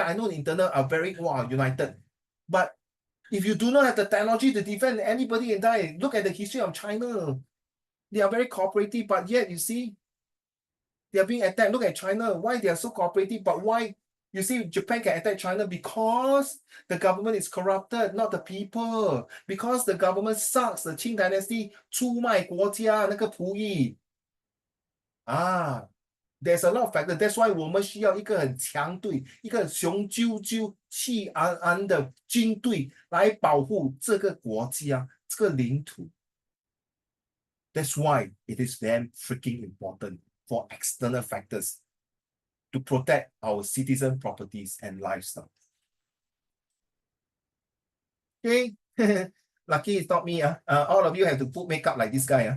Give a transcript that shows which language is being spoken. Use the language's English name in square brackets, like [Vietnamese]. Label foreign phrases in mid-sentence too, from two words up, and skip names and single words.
[English] I know the internal are very united. But if you do not have the technology to defend anybody and die, look at the history of China. They are very cooperative, but yet you see, they are being attacked. Look at China. Why they are so cooperative? But why? You see, Japan can attack China because the government is corrupted, not the people. Because the government sucks. The Qing dynasty [Chinese] 出卖国家那个仆役。 [English] There's a lot of factors. That's why [Chinese] 我们需要一个很强队，一个雄赳赳、气昂昂的军队来保护这个国家、这个领土。 [English] That's why it is damn freaking important for external factors to protect our citizen properties and lifestyle. Okay, lucky it's not me. All of you have to put makeup like this guy.